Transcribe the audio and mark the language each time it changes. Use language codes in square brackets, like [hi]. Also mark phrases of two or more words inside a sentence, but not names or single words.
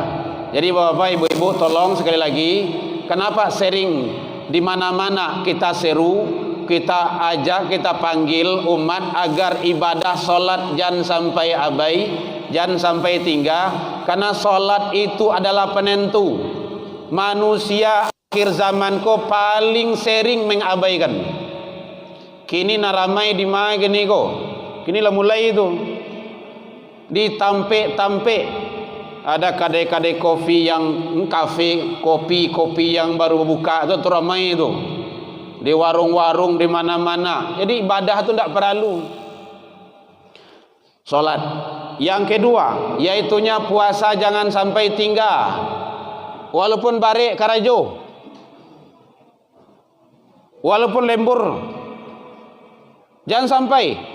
[id] Jadi Bapak Ibu tolong sekali lagi, kenapa sering di mana-mana kita seru, kita ajak, kita panggil umat agar ibadah solat jangan sampai abai, jangan sampai tinggal. Karena solat itu adalah penentu. Manusia akhir zaman ko paling sering mengabaikan. [min] Kini naramai di mana gini ko? Kini lah mulai itu. Ditampe-tampe. [id] Ada kadai-kadai kopi yang kafe, kopi yang baru buka itu ramai itu. Di warung-warung di mana-mana. Jadi ibadah itu tidak perlu. Solat. Yang kedua, yaitunya puasa jangan sampai tinggal. [min] Walaupun barik karajo, walaupun lembur, jangan sampai.